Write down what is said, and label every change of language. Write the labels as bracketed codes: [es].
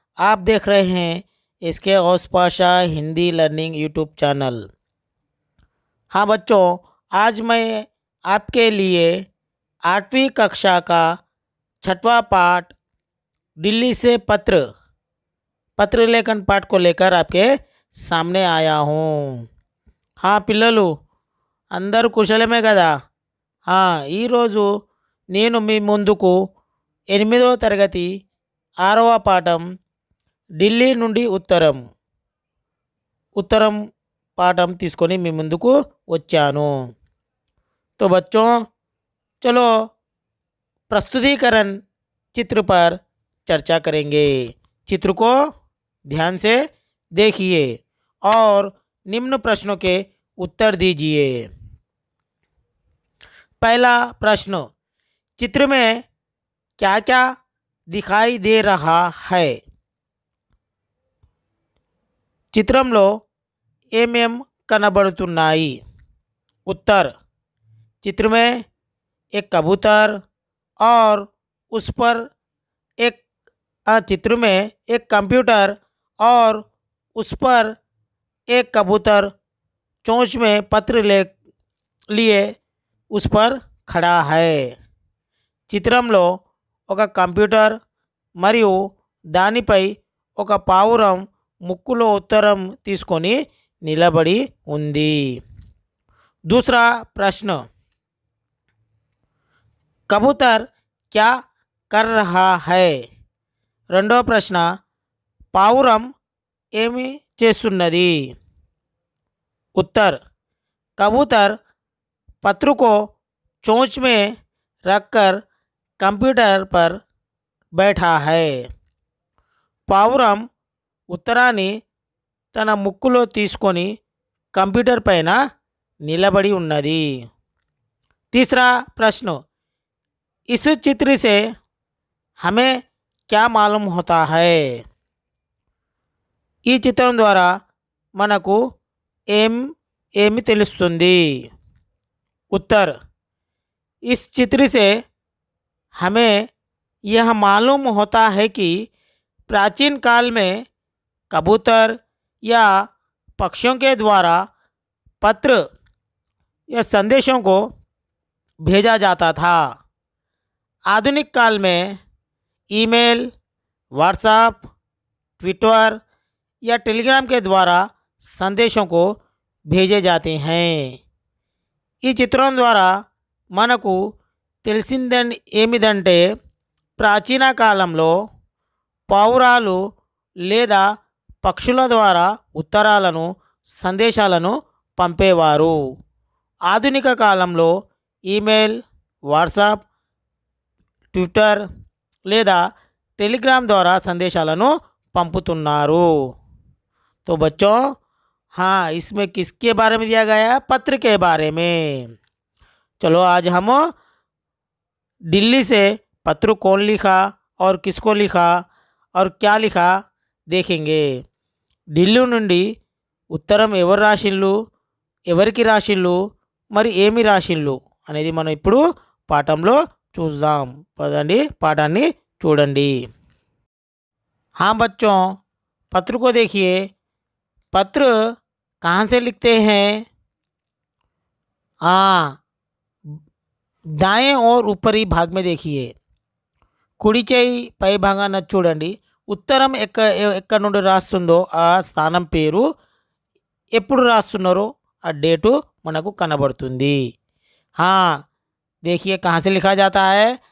[hi] आप देख रहे हैं इसके ओस Pasha Hindi learning YouTube channel. हाँ बच्चों, आज मैं आपके लिए 8वीं कक्षा का 6वां पाठ दिल्ली से पत्र लेखन पाठ को लेकर आपके सामने आया हूँ। [te] हाँ పిల్లలు అందరూ కుశలమే కదా? ఈరోజు నేను మీ ముందుకు 8వ తరగతి 6వ పాఠం ఢిల్లీ నుండి ఉత్తరం పాఠం తీసుకొని మీ ముందుకు వచ్చాను. [hi] तो बच्चों, चलो प्रस्तुतिकरण चित्र पर चर्चा करेंगे। चित्र को ध्यान से देखिए और निम्न प्रश्नों के उत्तर दीजिए। पहला प्रश्न, चित्र में क्या क्या दिखाई दे रहा है? [te] చిత్రంలో ఏమేం కనబడుతున్నాయి? [hi] उत्तर, चित्र में एक कबूतर और उस पर एक चित्र में एक कंप्यूटर और उस पर एक कबूतर चोंच में पत्र ले लिए उस पर खड़ा है। [te] చిత్రంలో ఒక కంప్యూటర్ మరియు దానిపై ఒక పావురం ముక్కులో ఉత్తరం తీసుకొని నిలబడి ఉంది। [hi] दूसरा प्रश्न, कबूतर क्या कर रहा है? [te] రెండవ ప్రశ్న, పావురం ఏమి చేస్తున్నది? [hi] उत्तर, कबूतर पत्र को चोंच में रखकर कंप्यूटर पर बैठा है। [te] పావురం ఉత్తరాన్ని తన ముక్కులో తీసుకొని కంప్యూటర్ పైన నిలబడి ఉన్నది। [hi] तीसरा प्रश्न, इस चित्र से हमें क्या मालूम होता है? [te] ఈ చిత్రం ద్వారా మనకు ఏమి తెలుస్తుంది? [hi] उत्तर, इस चित्र से हमें यह मालूम होता है कि प्राचीन काल में कबूतर या पक्षियों के द्वारा पत्र या संदेशों को भेजा जाता था। आधुनिक काल में ईमेल, व्हाट्सएप, ट्विटर या टेलीग्राम के द्वारा संदेशों को भेजे जाते हैं। [te] ఈ చిత్రం ద్వారా మనకు తెలిసిందని ఏమిటంటే ప్రాచీన కాలంలో పావురాలు లేదా పక్షుల ద్వారా ఉత్తరాలను సందేశాలను పంపేవారు। ఆధునిక కాలంలో ఈమెయిల్, వాట్సాప్, ట్విట్టర్ లేదా टेलीग्राम द्वारा संदेशाలను पंपुతున్నారు। [hi] तो बच्चों, हाँ, इसमें किसके बारे में दिया गया है? पत्र के बारे में। चलो आज हम दिल्ली से पत्र कौन लिखा और किसको लिखा और क्या लिखा देखेंगे। [te] ఢిల్లీ నుండి ఉత్తరం ఎవరు రాసిళ్ళు, ఎవరికి రాసిళ్ళు, మరి ఏమి రాసిళ్ళు అనేది మనం ఇప్పుడు పాఠంలో చూద్దాం। పదండి పాఠాన్ని చూడండి। [hi] हाँ बच्चों, पत्र को देखिए। पत्र कहाँ से लिखते हैं? हाँ, दाएं और ऊपरी भाग में देखिए। [te] కుడి చేయి పై భాగాన చూడండి। ఉత్తరం ఎక్కడ నుండి రాస్తుందో ఆ స్థానం పేరు, ఎప్పుడు రాస్తున్నారో ఆ డేటు మనకు కనబడుతుంది। [hi] हाँ, देखिए कहाँ से लिखा जाता है?